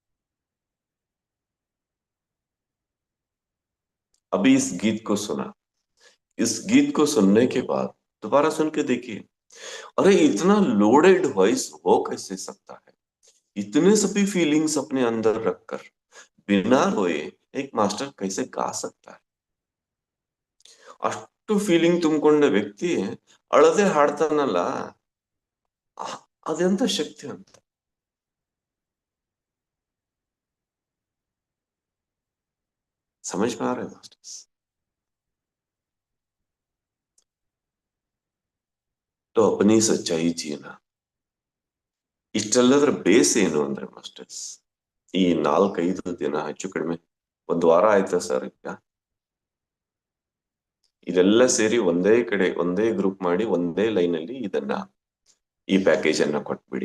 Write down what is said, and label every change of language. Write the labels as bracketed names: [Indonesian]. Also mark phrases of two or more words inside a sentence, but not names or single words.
[Hindi] अभी इस गीत को सुना, इस गीत को सुनने के बाद दोबारा सुन के देखिए, अरे इतना [English] loaded voice [Hindi] हो कैसे सकता है? इतने सभी फीलिंग्स अपने अंदर रखकर बिना रोए एक मास्टर कैसे गा सकता है? [Kannada] ಅಷ್ಟು ಫೀಲಿಂಗ್ ತುಂಬಿಕೊಂಡ ವ್ಯಕ್ತಿ ಅಳದೆ ಹಾಡ್ತಾನಲ್ಲ, ಅದೆಂತ ಶಕ್ತಿ ಅಂತ। [Hindi] समझ में आ रहा है मास्टर्स? तो अपनी सच्चाई जीना। [Kannada] ಇಷ್ಟೆಲ್ಲದರ ಬೇಸ್ ಏನು ಅಂದ್ರೆ ಮಾಸ್ಟರ್ಸ್, ಈ 4-5 ದಿನ ಹೆಚ್ಚು ಕಡಿಮೆ ಒಂದು ವಾರ ಆಯ್ತಾ ಸರ್ ಈಗ, ಇದೆಲ್ಲ ಸೇರಿ ಒಂದೇ ಕಡೆ ಒಂದೇ ಗ್ರೂಪ್ ಮಾಡಿ ಒಂದೇ ಲೈನ್ ಅಲ್ಲಿ ಈ ಪ್ಯಾಕೇಜ್ ಅನ್ನ ಕೊಟ್ಬಿಡಿ।